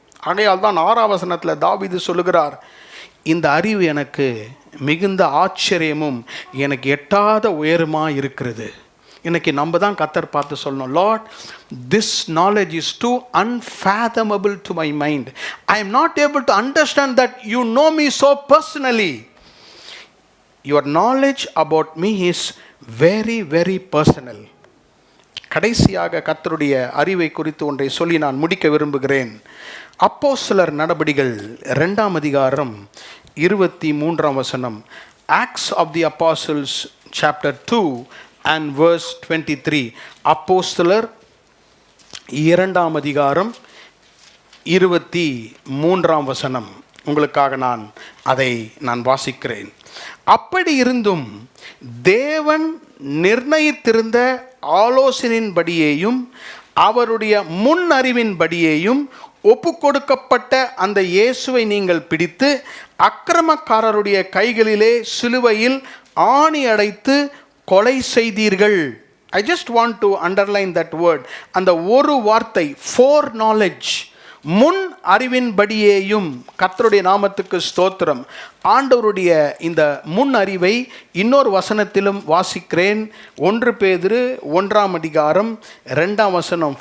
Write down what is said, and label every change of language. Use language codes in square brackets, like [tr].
[ta] ஆகையால் தான் 6ஆம் வசனத்தில் தாவீது சொல்லுகிறார், இந்த அறிவு எனக்கு மிகுந்த ஆச்சரியமும் எனக்கு எட்டாத உயரமாக இருக்கிறது. இன்னைக்கு நம்ம தான் கர்த்தர் பார்த்து சொல்லணும், [en] Lord this knowledge is too unfathomable to my mind. I am not able to understand that you know me so personally. Your knowledge about me is very very personal. [ta] கடைசியாக கர்த்தருடைய அறிவை குறித்து ஒன்றை சொல்லி நான் முடிக்க விரும்புகிறேன். அப்போஸ்தலர் நடபடிகள் 2ஆம் அதிகாரம் 23ஆம் வசனம். [en] Acts of the Apostles chapter 2 and verse 23. [ta] அப்போஸ்தலர் 2ஆம் அதிகாரம் 23ஆம் வசனம். உங்களுக்காக அதை நான் வாசிக்கிறேன். அப்படி இருந்தும் தேவன் நிர்ணயித்திருந்த ஆலோசனையின்படியேயும் அவருடைய முன் அறிவின்படியேயும் ஒப்பு கொடுக்கப்பட்ட அந்த இயேசுவை நீங்கள் பிடித்து அக்கிரமக்காரருடைய கைகளிலே சிலுவையில் ஆணி அடைத்து கொலை செய்தீர்கள். [en] I just want to underline that word. [ta] அந்த ஒரு வார்த்தை, ஃபோர் நாலேஜ், முன் அறிவின்படியேயும். கர்த்தருடைய நாமத்துக்கு ஸ்தோத்திரம். ஆண்டவருடைய இந்த முன் அறிவை இன்னொரு வசனத்திலும் வாசிக்கிறேன். 1 பேதுரு 1ஆம் அதிகாரம் 2ஆம் வசனம்.